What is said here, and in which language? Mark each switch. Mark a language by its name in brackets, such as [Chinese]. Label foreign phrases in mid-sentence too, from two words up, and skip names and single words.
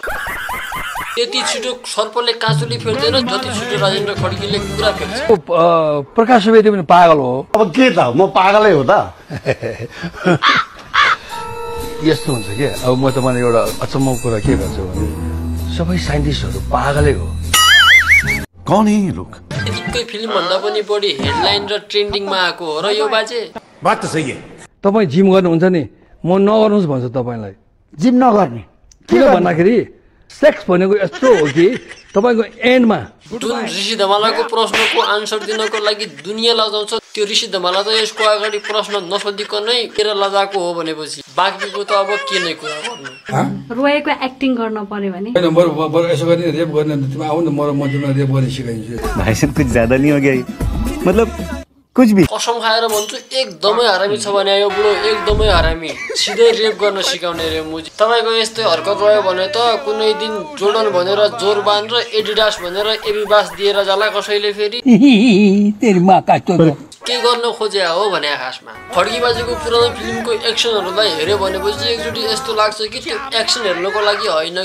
[Nepali] त्यति छिटो सर्पले काँचुली फेर्दैन जति छिटो राजेन्द्र खड्कीले कुरा फेर्छ। प्रकाश सुवेदी पनि पागल हो। अब के त, म पागलै हो त। यस्तो हुन्छ के, अब म तपाईँलाई एउटा अचम्मको कुरा के भन्छु भने सबै साइन्टिस्टहरू पागलै हो। [Hindi] कौन है ये लोग? [Nepali] एकै फिल्म भन्दा पनि बढी हेडलाइन र ट्रेन्डिङमा आएको हो र यो बाजे। [Hindi] बात त सही है। [Nepali] तपाईँ जिम गर्नुहुन्छ नि, म नगर्नुहोस् भन्छु तपाईँलाई। जिम नगर्ने किन भन्दाखेरि सेक्स भनेको यस्तो हो कि तपाईको एन्डमा जुन ऋषि धमालाको प्रश्नको आन्सर दिनको लागि दुनिया लजाउँछ, त्यो ऋषि धमाला त यसको अगाडि प्रश्न नसोधिकनै तेरा लजाको हो भनेपछि बाँकीको त अब के नै कुरा गर्नु। रोएको एक्टिङ गर्न पर्यो भने हैन, बरु यसो गर्ने रेप गर्ने, तिमी आउ न म तिमीलाई रेप गर्ने सिकाइदिन्छु। [Hindi] भाइ साहब कुछ ज्यादा नहीं हो गया, मतलब कुछ भी [Nepali] कसम खाएर भन्छु एकदमै हरामी छ भने यो बुढो एकदमै हरामी सिधै रेप गर्न सिकाउने रे मुजी तपाईको यस्तै हरकत रह्यो भने त कुनै दिन जोर्डन भनेर जोरबान र एडिडास भनेर एबिबास दिएर जाला कसैले फेरि के गर्न खोजे हो भने खासमा खड्की बाजेको पुरानो फिल्मको एक्सनहरुलाई हेर्यो भनेपछि एकचोटी यस्तो लाग्छ कि त्यो एक्सन हेर्नको लागि हैन